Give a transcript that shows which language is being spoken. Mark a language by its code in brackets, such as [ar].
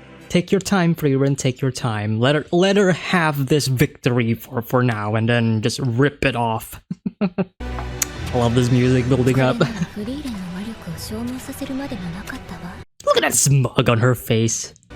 [en] Take your time, Frieren, take your time. Let her have this victory for now and then just rip it off. I love this music building up. [ja] フリーレンの魔力を消耗させるまでもなかったわ。 [en] Look at that smug on her face.